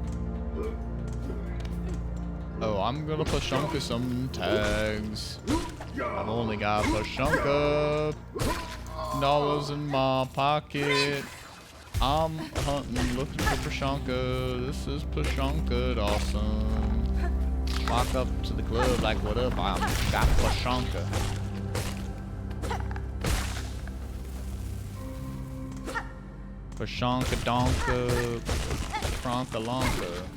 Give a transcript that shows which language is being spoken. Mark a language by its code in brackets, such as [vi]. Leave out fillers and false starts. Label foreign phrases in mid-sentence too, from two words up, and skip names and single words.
[en] Oh, I'm gonna Pashanka some tags. I've only got Pashanka dollars in my pocket. I'm hunting, looking for Pashanka. This is Pashanka awesome. Walk up to the club like, what up? I got Pashanka. Pashanka donka, Franka lonka.